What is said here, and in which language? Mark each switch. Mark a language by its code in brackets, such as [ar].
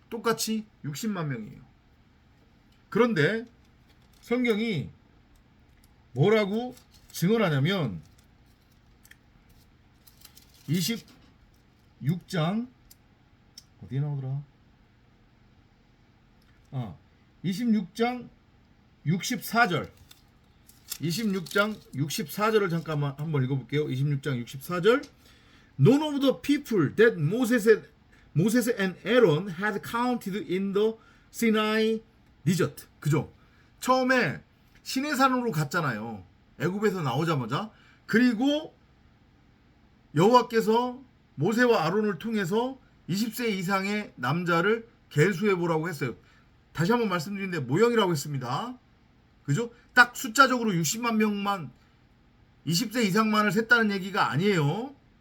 [ko] 똑같이 60만 명이에요. 그런데 성경이 뭐라고 증언하냐면 26장 어디에 나오더라? 26장 64절. 26장 64절을 잠깐만 한번 읽어볼게요. 26장 64절. [en] None of the people that Moses and Aaron had counted in the Sinai desert. [ko] 그죠? 처음에 시내산으로 갔잖아요. 애굽에서 나오자마자. 그리고 여호와께서 모세와 아론을 통해서 20세 이상의 남자를 계수해 보라고 했어요. 다시 한번 말씀드리는데 모형이라고 했습니다. 그죠? 딱 숫자적으로 60만 명만 20세 이상만을 셌다는 얘기가 아니에요.